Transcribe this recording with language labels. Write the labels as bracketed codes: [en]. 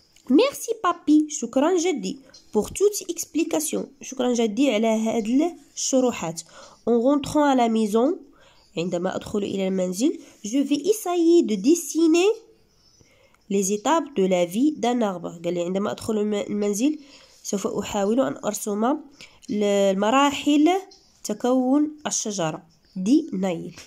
[fr] merci papi [ar] شكرا جدي [fr] pour toute explication [ar] شكرا جدي على هاد الشروحات. [fr] en rentrant à la maison [ar] عندما أدخل إلى المنزل [fr] je vais essayer de dessiner les étapes de la vie d'un arbre. [ar] قال لي عندما أدخل المنزل سوف أحاول أن أرسم المراحل تكون الشجرة. [fr] دي نايل.